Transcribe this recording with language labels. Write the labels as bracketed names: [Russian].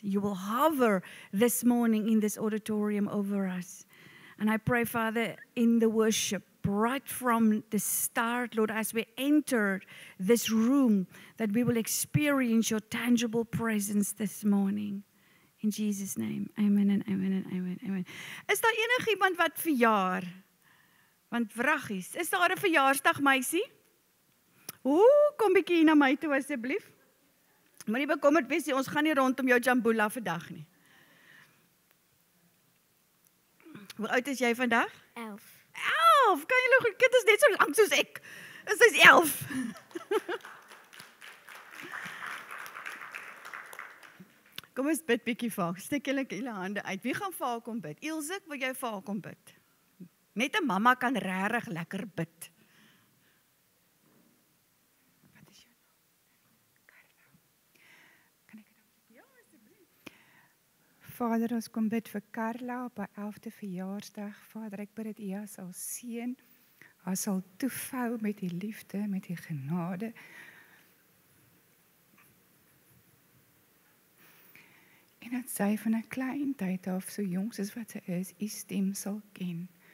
[English] You will hover this morning in this auditorium over us. And I pray, Father, in the worship, right from the start, Lord, as we enter this room, that we will experience your tangible presence this morning. In Jesus' name, amen and amen and amen, amen. [Afrikaans] Is daar enigiemand wat verjaar? Want vraggies, is daar 'n verjaarsdag meisie? Kom bietjie hier na my toe asseblief. Moenie bekommerd wees nie, ons gaan nie rondom jou jambula vandag nie. Hoe oud is jy vandag? 11. 11, kan julle goed, kind is net so lank soos ek. Sy's 11. Kom ons bid bietjie vir haar. Steek julle hande uit. Wie gaan vir haar kom bid? Ilse, wil jy vir haar kom bid? Net 'n mamma kan regtig lekker bid. Wat is jou naam? Carla. Kan ek dit? Ja, asseblief. Vader, ons kom bid vir Carla op haar 11de verjaarsdag. Vader, ek bid dat U haar sal seën, haar sal toevou met U liefde, met U genade. En dat sy van 'n klein tyd af, so jonk soos wat sy is, U stem sal ken.